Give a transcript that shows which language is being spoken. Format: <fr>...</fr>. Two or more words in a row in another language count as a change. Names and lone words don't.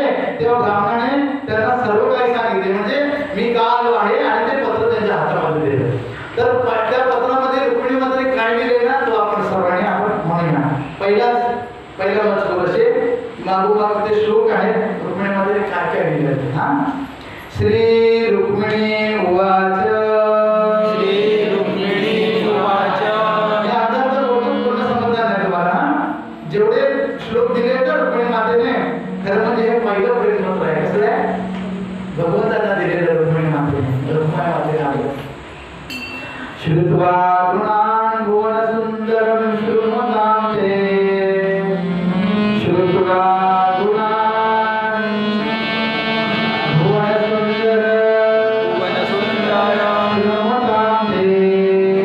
<mr>तेव्हा ब्राह्मणाने त्यांना सर्व काही सांगितले, म्हणजे मी का आलो आहे, आणि ते पत्र त्यांच्या हातामध्ये दिलं. तर त्या पत्रामध्ये रुक्मिणी मातेने काय दिले ना, तो आपण सर्वांनी आपण म्हणूया. पहिला मजकूर असे मागोमाग ते श्लोक आहेत. रुक्मिणी मातेने काय काय दिले. हा,</mr> <sa>श्री रुक्मिणी उवाच. श्री रुक्मिणी उवाच.</sa> <mr>या अंतर्गत पूर्ण समजणार नाही तुम्हाला. जेवढे श्लोक दिले तर रुक्मिणी मातेने, खरं म्हणजे हे पहिलं प्रेमपत्र आहे. कसं आहे? भगवंतांना दिलेलं रुक्मिणी मातेने.</mr> <sa>रुक्मिणी मातेने श्रुत्वा गुणान् भुवन सुंदरं शृण्वतां ते. श्रुत्वा गुणान् भुवन सुंदरं शृण्वतां ते.</sa>